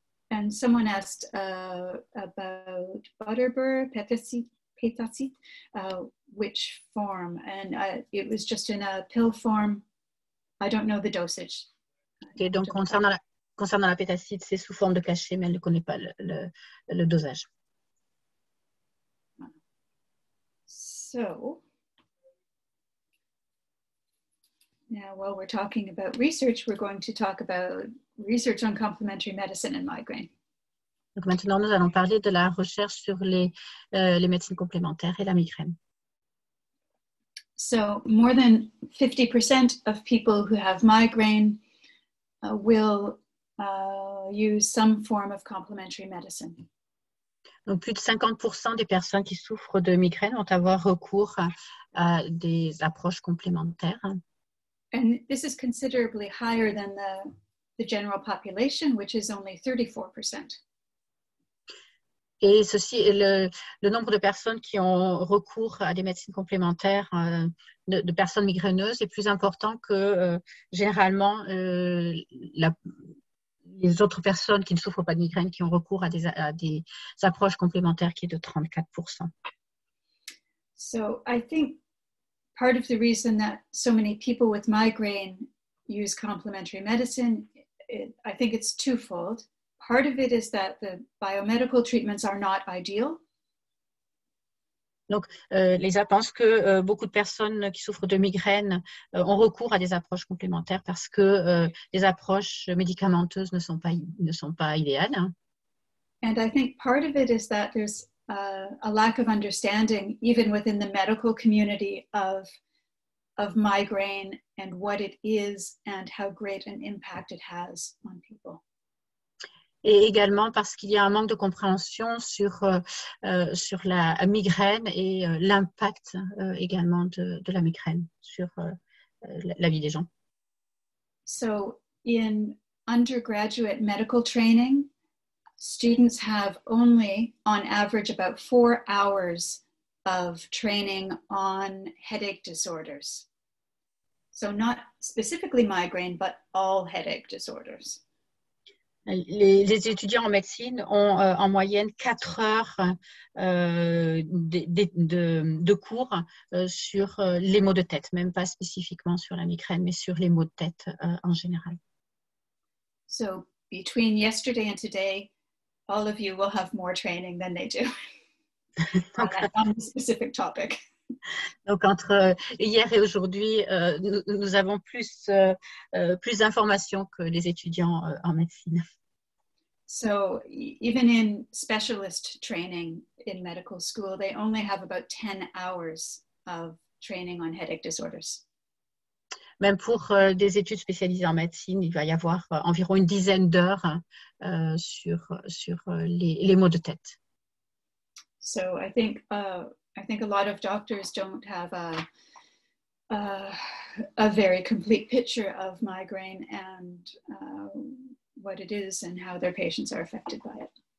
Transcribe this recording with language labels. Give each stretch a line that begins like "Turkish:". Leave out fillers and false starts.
English: And someone asked about butterbur, pétacite, which form? And it was just in a pill form. I don't know the dosage.
French: Okay, donc, concernant la pétacite, c'est sous forme de cachet, mais elle ne connaît pas le dosage.
English: So, now while we're talking about research, we're going to talk about research on complementary medicine and migraine.
French: Donc maintenant, nous allons parler de la recherche sur les médecines complémentaires et la migraine.
English: So more than 50% of people who have migraine will use some form of complementary medicine.
French: Donc plus de 50% des personnes qui souffrent de migraine vont avoir recours à des approches complémentaires.
English: And this is considerably higher than the general population, which is only 34%.
French: Et ceci, le nombre de personnes qui ont recours à des médecines complémentaires de personnes migraineuses est plus important que généralement les autres personnes qui ne souffrent pas de migraine qui ont recours à des approches complémentaires qui est de 34%.
English: So I think part of the reason that so many people with migraine use complementary medicine, I think it's twofold. Part of it is that the biomedical treatments are not ideal.
French: Donc, Leisa pense que beaucoup de personnes qui souffrent de migraines ont recours à des approches complémentaires parce que les approches médicamenteuses ne sont pas idéales. Hein.
English: And I think part of it is that there's a lack of understanding, even within the medical community, of migraine and what it is and how great an impact it has on people.
French: Et également parce qu'il y a un manque de compréhension sur la migraine et l'impact également de la migraine sur la vie des gens.
English: So in undergraduate medical training, students have only, on average, about 4 hours of training on headache disorders. So not specifically migraine, but all headache disorders.
French: Les étudiants en médecine ont en moyenne 4 heures de cours sur les maux de tête, même pas spécifiquement sur la migraine, mais sur les maux de tête en général.
English: So between yesterday and today, all of you will have more training than they do on this specific topic.
French: Donc, entre hier et aujourd'hui, nous avons plus d'informations que les étudiants en médecine.
English: So even in specialist training in medical school, they only have about 10 hours of training on headache disorders.
French: Même pour des études spécialisées en médecine, il va y avoir environ une dizaine d'heures sur les maux de tête.
English: So I think a lot of doctors don't have a very complete picture of migraine and what it is and how their patients are affected by it.